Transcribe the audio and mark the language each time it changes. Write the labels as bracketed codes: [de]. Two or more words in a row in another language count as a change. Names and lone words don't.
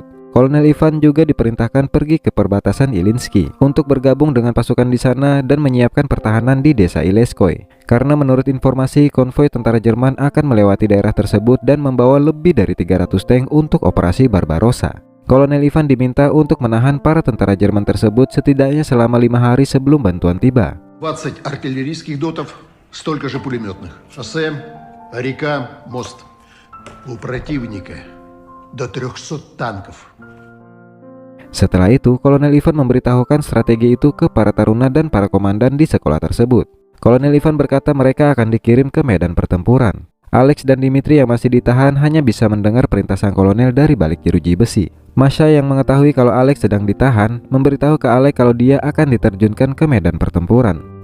[id] Kolonel Ivan juga diperintahkan pergi ke perbatasan Ilyinsky untuk bergabung dengan pasukan di sana dan menyiapkan pertahanan di desa Ileskoy. Karena menurut informasi, konvoi tentara Jerman akan melewati daerah tersebut dan membawa lebih dari 300 tank untuk operasi Barbarossa. Kolonel Ivan diminta untuk menahan para tentara Jerman tersebut setidaknya selama 5 hari sebelum bantuan tiba. [ru] 20 артиллерийских дотов, столько же пулеметных. Шоссе, река, мост. У противника до 300 танков. [id] Setelah itu, Kolonel Ivan memberitahukan strategi itu ke para taruna dan para komandan di sekolah tersebut. Kolonel Ivan berkata mereka akan dikirim ke medan pertempuran. Alex dan Dimitri yang masih ditahan hanya bisa mendengar perintah sang kolonel dari balik jeruji besi. Masha yang mengetahui kalau Alex sedang ditahan memberitahu ke Alex kalau dia akan diterjunkan ke medan pertempuran.